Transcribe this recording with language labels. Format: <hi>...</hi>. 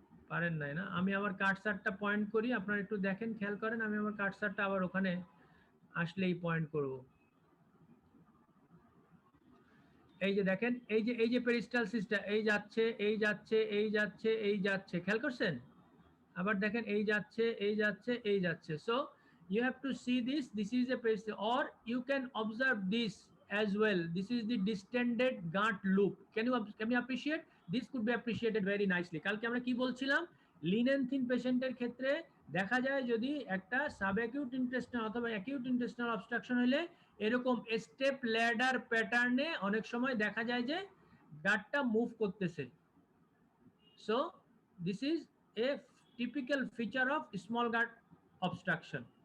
<bn>পারেন নাই না? আমি আমার কার্সারটা পয়েন্ট করি, আপনারা একটু দেখেন, খেয়াল করেন। আমি আমার কার্সারটা আবার ওখানে আসলেই পয়েন্ট করব। এই যে দেখেন, এই যে পেরিস্টালসিসটা এই যাচ্ছে, এই যাচ্ছে, এই যাচ্ছে, এই যাচ্ছে, খেয়াল করছেন? আবার দেখেন, এই যাচ্ছে, এই যাচ্ছে, এই যাচ্ছে।</bn> <en>So you have to see this is a peristalsis, or you can observe this as well. This is the distended gut loop. Can you appreciate? This could be appreciated very nicely.</en> <bn>কালকে আমরা কি বলছিলাম? লিনেনথিন পেশেন্টের ক্ষেত্রে দেখা যায় যদি একটা সাবঅ্যাকিউট ইন্টেস্টিনাল অথবা অ্যাকিউট ইন্টেস্টিনাল অবস্ট্রাকশন হলে এরকম স্টেপ ল্যাডার প্যাটার্নে অনেক সময় দেখা যায় যে গাটটা মুভ করতেছে।</bn> <en>So this is a typical feature of small gut obstruction.</en>